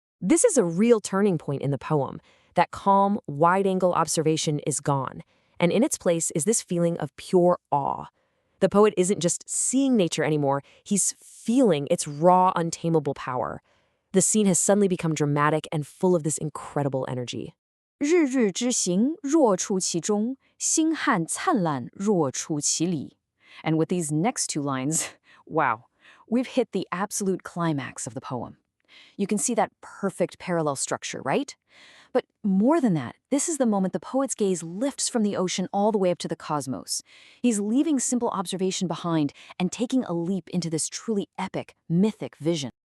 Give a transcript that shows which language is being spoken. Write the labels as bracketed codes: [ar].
[en] This is a real turning point in the poem. That calm, wide-angle observation is gone. And in its place is this feeling of pure awe. The poet isn't just seeing nature anymore, he's feeling its raw, untamable power. The scene has suddenly become dramatic and full of this incredible energy. [zh] 日日之行若出其中，星汉灿烂若出其里。 [en] And with these next two lines, wow, we've hit the absolute climax of the poem. You can see that perfect parallel structure, right? But more than that, this is the moment the poet's gaze lifts from the ocean all the way up to the cosmos. He's leaving simple observation behind and taking a leap into this truly epic, mythic vision.